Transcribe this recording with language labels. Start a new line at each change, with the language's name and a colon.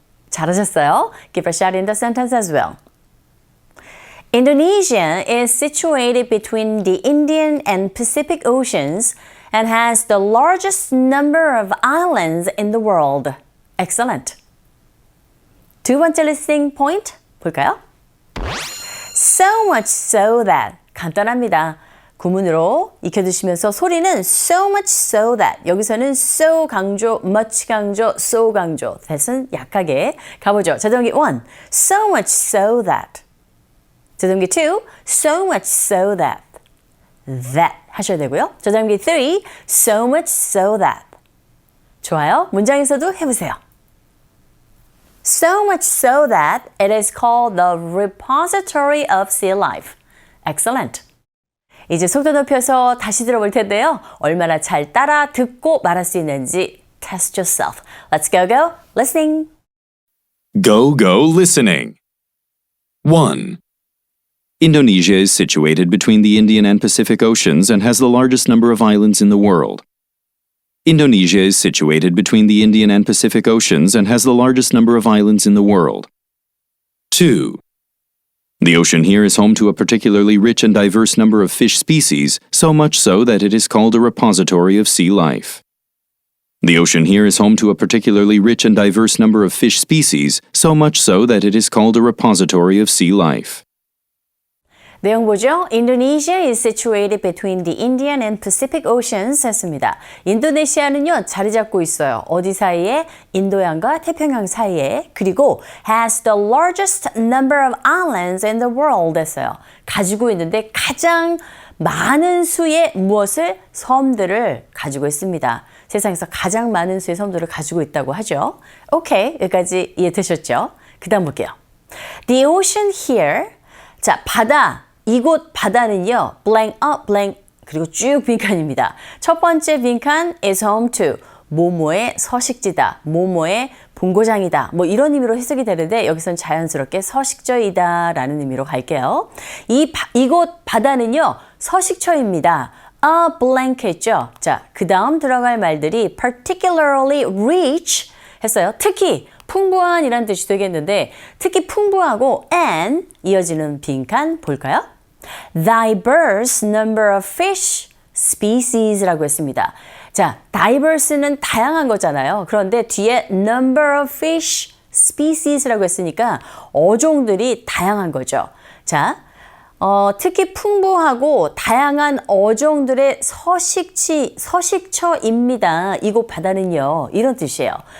Korean: 잘하셨어요.
English: Give a shot in the sentence as well. Indonesia is situated between the Indian and Pacific Oceans and has the largest number of islands in the world. Excellent.
Korean: 두 번째 listening point 볼까요?
English: So much so that
Korean: 간단합니다. 구문으로 익혀두시면서 소리는 so much so that 여기서는 so 강조, much 강조, so 강조 that은 약하게 가보죠. 자동기 1
English: so much so that
Korean: 자동기 2
English: so much so that that
Korean: 하셔야 되고요. 자동기 3
English: so much so that
Korean: 좋아요. 문장에서도 해보세요.
English: So much so that it is called the repository of sea life. Excellent.
Korean: 이제 속도 높여서 다시 들어볼 텐데요. 얼마나 잘 따라 듣고 말할 수 있는지
English: test yourself. Let's go, go, listening. Go, go, listening. 1. Indonesia is situated between the Indian and Pacific Oceans and has the largest number of islands in the world. Indonesia is situated between the Indian and Pacific Oceans and has the largest number of islands in the world. 2. The ocean here is home to a particularly rich and diverse number of fish species, so much so that it is called a repository of sea life. The ocean here is home to a particularly rich and diverse number of fish species, so much so that it is called a repository of sea life.
Korean: 내용 보죠.
English: Indonesia is situated between the Indian and Pacific Oceans
Korean: 했습니다. 인도네시아는요, 자리 잡고 있어요. 어디 사이에? 인도양과 태평양 사이에.
English: 그리고 has the largest number of islands in the world
Korean: 했어요. 가지고 있는데 가장 많은 수의 무엇을? 섬들을 가지고 있습니다. 세상에서 가장 많은 수의 섬들을 가지고 있다고 하죠. 오케이, 여기까지 이해되셨죠?
English: 그 다음 볼게요. The ocean here.
Korean: 자, 바다. 이곳 바다는요,
English: blank up, blank
Korean: 그리고 쭉 빈칸입니다. 첫 번째 빈칸
English: is home to
Korean: 모모의 서식지다, 모모의 본고장이다. 뭐 이런 의미로 해석이 되는데 여기선 자연스럽게 서식처이다 라는 의미로 갈게요. 이곳 바다는요, 서식처입니다.
English: a blank
Korean: 했죠. 자, 그 다음 들어갈 말들이
English: particularly rich
Korean: 했어요. 특히 풍부한 이란 뜻이 되겠는데 특히 풍부하고 and 이어지는 빈칸 볼까요?
English: diverse number of fish species
Korean: 라고 했습니다. 자, diverse는 다양한 거잖아요. 그런데 뒤에
English: number of fish species
Korean: 라고 했으니까 어종들이 다양한 거죠. 자, 특히 풍부하고 다양한 어종들의 서식처입니다. 이곳 바다는요. 이런 뜻이에요.